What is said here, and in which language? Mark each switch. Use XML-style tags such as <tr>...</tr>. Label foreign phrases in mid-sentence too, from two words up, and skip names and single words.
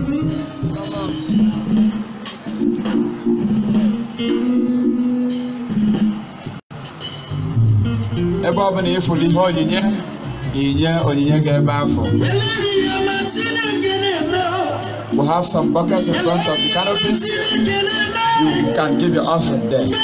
<ig>Ebe ọ bụla ịfụrụ ihe onyinye ga-ebe afọ.</ig> <en>We have some buckets in front of the canopies. You can give your offering there.</en>